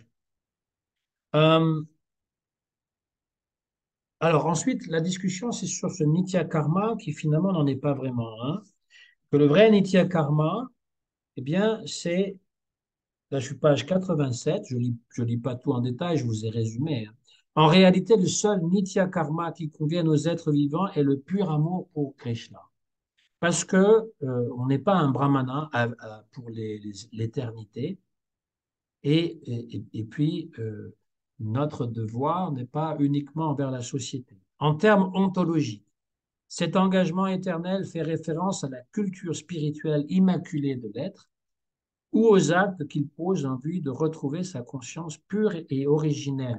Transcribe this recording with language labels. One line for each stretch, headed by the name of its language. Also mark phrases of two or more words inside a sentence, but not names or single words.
French: Euh, alors ensuite, la discussion, c'est sur ce
Sanskrit: नित्य कर्म
French: qui finalement n'en est pas vraiment un. Que le vrai
Sanskrit: नित्य कर्म,
French: eh bien, c'est là, je suis page 87, je lis pas tout en détail, je vous ai résumé, hein. En réalité, le seul
Sanskrit: नित्य कर्म
French: qui convienne aux êtres vivants est le pur amour pour Krishna. Parce que on n'est pas un brahmana pour l'éternité, et puis notre devoir n'est pas uniquement envers la société. En termes ontologiques, cet engagement éternel fait référence à la culture spirituelle immaculée de l'être ou aux actes qu'il pose en vue de retrouver sa conscience pure et originelle.